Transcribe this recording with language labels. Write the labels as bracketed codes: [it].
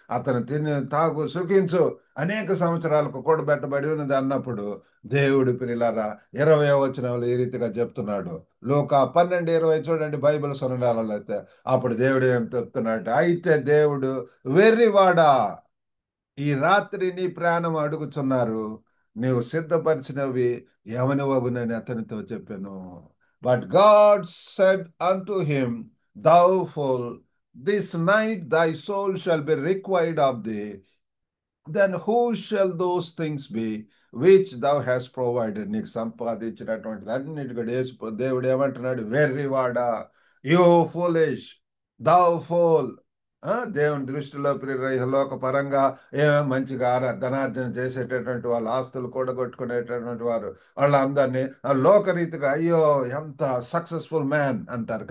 [te] అతను తిని తాగు సుఖించు అనేక సంవత్సరాలకు కూడబెట్టబడి ఉన్నది అన్నప్పుడు దేవుడు ప్రియులారా 20వ వచనంలో ఈ రీతిగా చెప్తున్నాడు. లూకా 12:20 చూడండి బైబిల్ సొనడాలలో అయితే. అప్పుడు దేవుడు ఏం చెప్తున్నాడు? అయితే దేవుడు వెర్రివాడా, ఈ రాత్రి నీ ప్రాణం అడుగుచున్నారు, నీవు సిద్ధపరిచినవి ఎవనివగునని అతనితో చెప్పాను. [en] But God said unto him, thou fool, this night thy soul shall be required of thee. Then who shall those things be which thou hast provided? [te] నీకు సంపాదించినటువంటి అన్నిటి కూడా దేవుడు ఏమంటున్నాడు? వెర్రివాడా, [en] You foolish, thou fool. [te] దేవుని దృష్టిలో లోక పరంగా మంచిగా ధనార్జన చేసేటటువంటి వాళ్ళు, ఆస్తులు కూడగొట్టుకునేటటువంటి వారు, వాళ్ళందరినీ లోకరీతిగా అయ్యో ఎంత సక్సెస్ఫుల్ మ్యాన్ అంటారు.